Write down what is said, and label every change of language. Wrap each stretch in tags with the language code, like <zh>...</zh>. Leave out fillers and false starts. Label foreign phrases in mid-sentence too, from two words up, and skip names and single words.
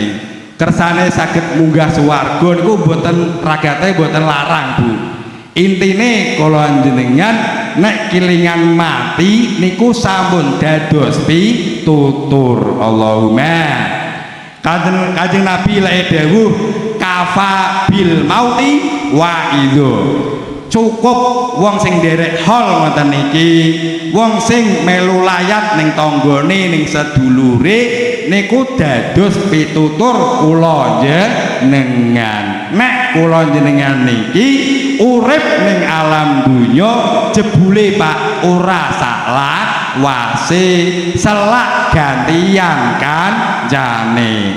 <jv>Kersane saged munggah swarga niku mboten ragate mboten larang Bu. Intine kula jenengan nek kilingan mati niku sampun dados pitutur. Allahumma. Kanjeng Nabi lek dawuh</jv> <ar>kafa bil mauti wa idho.</ar> <jv>Cukup wong sing nderek hol ngoten niki, wong sing melu layat ning tanggane ning sedulure niku dados pitutur kula jenengan. Nek kula jenengan niki urip ning alam dunya jebule Pak ora salah wase selak gantian kancane.</jv>